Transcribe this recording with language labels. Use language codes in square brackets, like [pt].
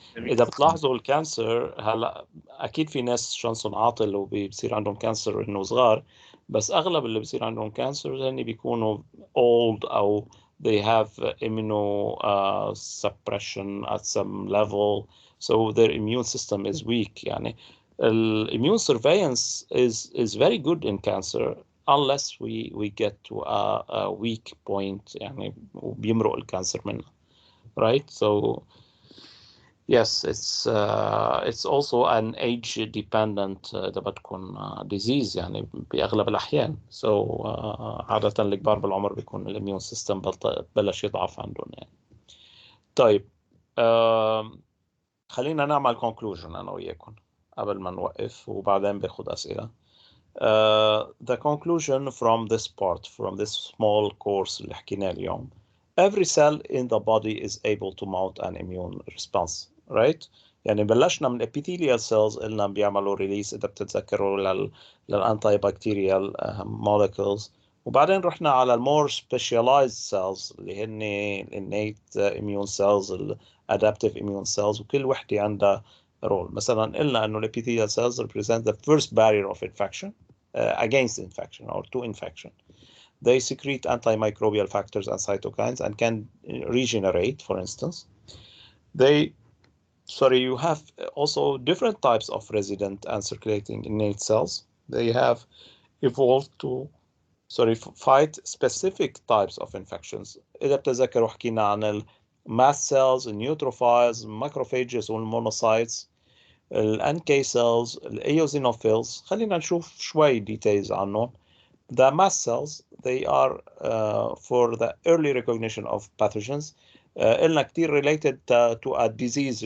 [ar] إذا بتلاحظوا الكانسر هلا أكيد في ناس شانسون عاطل وبيصير عندهم كانسر إنه صغار، بس أغلب اللي بيصير عندهم كانسر هن بيكونوا old أو [en] they have immunosuppression at some level, so their immune system is weak. [ar] يعني [en] immune surveillance is very good in cancer unless we get to a weak point يعني [ar] وبيمرق الكانسر منها. [en] Right? So yes, it's also an age dependent [ar] إذا بدكم [en] disease [ar] يعني بأغلب الأحيان. So عادة الكبار بالعمر بيكون الاميون سيستم بلش يضعف عندهم يعني. طيب خلينا نعمل conclusion أنا وياكم قبل ما نوقف وبعدين باخد أسئلة. [en] The conclusion from this part, from this small course [ar] اللي حكينا اليوم, [en] every cell in the body is able to mount an immune response, right? [ar] يعني بلشنا من epithelial cells اللي بيعملوا release إذا بتتذكروا للantibacterial molecules, وبعدين رحنا على [en] more specialized cells [ar] اللي هن innate immune cells, adaptive immune cells, وكل وحدة عندها role. مثلا قلنا إنه [en] epithelial cells represent the first barrier of infection against infection or to infection. They secrete antimicrobial factors and cytokines and can regenerate, for instance. You have also different types of resident and circulating innate cells. They have evolved to fight specific types of infections. [ar] إذا بتذكروا حكينا عن mast cells, neutrophils, macrophages والmonocytes, NK cells, eosinophils. خلينا نشوف شوي details عنهم. [en] The mast cells, they are for the early recognition of pathogens. [ar] قلنا كتير [en] related to a disease.